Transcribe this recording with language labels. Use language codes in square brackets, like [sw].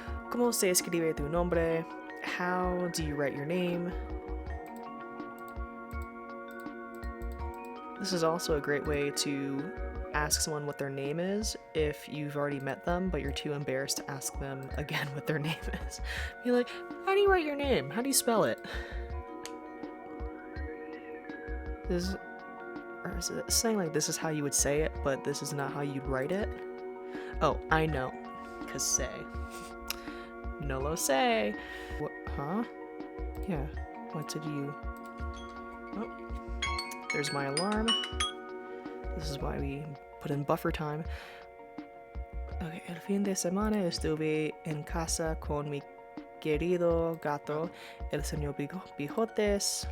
[es] ¿Cómo se escribe tu nombre? [en] How do you write your name? This is also a great way to ask someone what their name is if you've already met them, but you're too embarrassed to ask them again what their name is. Be like, how do you write your name? How do you spell it? Is it saying like this is how you would say it, but this is not how you'd write it? Oh, I know. 'Cause say. [es] No lo sé. [en] What, huh? Yeah. What did you... Oh. There's my alarm. This is why we put in buffer time. [es] Okay, el fin de semana estuve en casa con mi querido gato, el señor Bigotes.